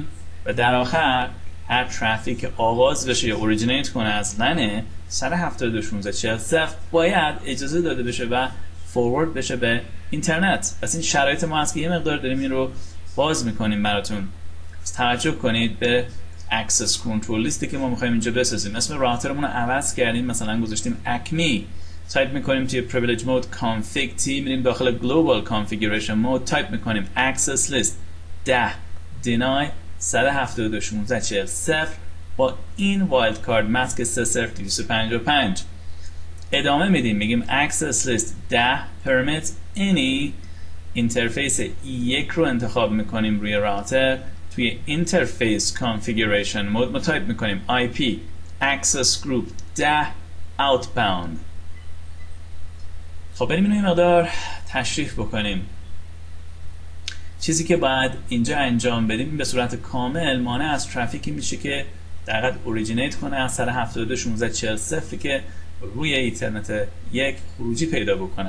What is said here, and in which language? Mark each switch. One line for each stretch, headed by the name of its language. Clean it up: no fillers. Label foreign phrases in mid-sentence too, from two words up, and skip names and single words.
Persian: و در آخر هر ترافیک که آغاز بشه یا اوریجینیت کنه از لن 172.16.40 باید اجازه داده بشه و فوروارد بشه به اینترنت. پس این شرایط ما هست که یه مقدار داریم این رو باز میکنیم براتون. توجه کنید به
English: access control
Persian: لیستی که ما میخوایم اینجا بسازیم. اسم راوترمون رو عوض کردیم، مثلا گذاشتیم acme. تایپ میکنیم توی
English: privilege mode config t،
Persian: میریم داخل
English: global configuration mode،
Persian: تایپ میکنیم
English: access list 10 deny 172.16.40
Persian: با این
English: wild card mask
Persian: 30255. ادامه میدیم، میگیم
English: access list 10 permit any
Persian: اینترفیس E1 رو انتخاب میکنیم روی راوتر. توی
English: interface configuration mode
Persian: ما تایپ میکنیم
English: IP access group 10 outbound.
Persian: خب بریم اینو یه مقدار تشریح بکنیم. چیزی که باید اینجا انجام بدیم به صورت کامل مانع از ترافیکی میشه که در حقیقت اوریجینیت کنه از 172.16.40 که روی اینترنت یک خروجی پیدا بکنه.